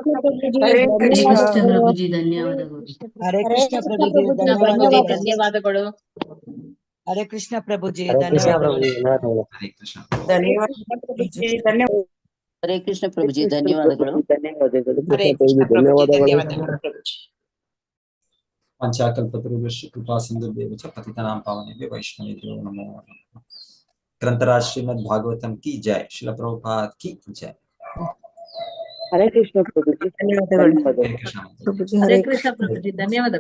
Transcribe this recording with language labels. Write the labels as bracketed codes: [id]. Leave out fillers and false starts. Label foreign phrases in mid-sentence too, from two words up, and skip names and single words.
[kn] ಹರೇ ಕೃಷ್ಣ ಪ್ರಭುಜಿ ಧನ್ಯವಾದಗಳು. ಹರೇ ಕೃಷ್ಣ ಪ್ರಭುಜಿ ಧನ್ಯವಾದಗಳು. ಹರೇ ಕೃಷ್ಣ. ಹರೇ ಕೃಷ್ಣ ಪ್ರಭುಜಿ ಧನ್ಯವಾದಗಳು. ಹರೇ ಕೃಷ್ಣ ಪ್ರಭುಜಿ ಧನ್ಯವಾದಗಳು. [sa] ಪಂಚಾಕಲ್ಪತರುಭ್ಯಶ್ಚ ಕೃಪಾ ಸಿಂಧುಭ್ಯಶ್ಚ ಪತಿತಾನಾಂ ಪಾವನೇಭ್ಯೋ ವೈಷ್ಣವೇಭ್ಯೋ ನಮೋ ನಮಃ. [hi] ग्रंथराज श्रीमद् भागवतम् की जय। श्रील प्रभुपाद की जय. [kn] ಹರೇ ಕೃಷ್ಣ ಪ್ರಭುಜಿ ಧನ್ಯವಾದಗಳು. ಹರೇ ಕೃಷ್ಣ. ಹರೇ ಕೃಷ್ಣ ಪ್ರಭುಜಿ ಧನ್ಯವಾದಗಳು.